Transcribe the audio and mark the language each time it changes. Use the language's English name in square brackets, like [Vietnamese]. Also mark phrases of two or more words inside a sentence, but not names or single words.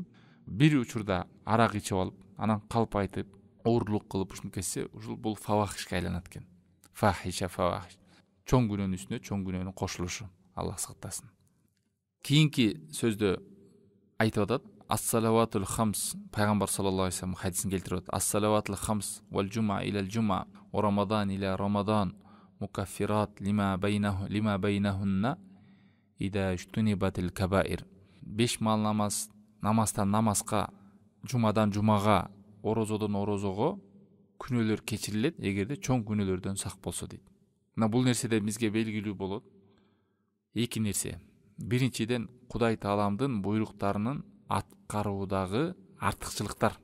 [Kyrgyz] Бир учурда арак ичип алып, анан калп айтып, оорлук кылып ушуну кетсе, ушул бул фавахишке айланат экен. [Arabic] فاحشة، فواحش. [Kyrgyz] Чоң күнөөнүн үстүнө чоң күнөөнүн кошулушу. Аллах сактасын. Кийинки сөздө айтып атат, [Arabic] الصلوات الخمس. [Kyrgyz] Пайгамбар [Arabic] صلى الله عليه وسلم [Kyrgyz] хадисин келтирип атат. [Arabic] الصلوات الخمس والجمعة إلى الجمعة ورمضان إلى رمضان مكفرات لما بينهن إذا اجتنبت الكبائر. [Kyrgyz] 5 мал намаз, намаздан намазга, жумадан жумага, орозодон орозого күнөөлөр кечирилет, эгерде чоң күнөөлөрдөн сак болсо дейт. Мына бул нерседе бизге белгилүү болот эки нерсе. Биринчиден, Кудай тааламдын буйруктарынын аткаруудагы артыкчылыктар.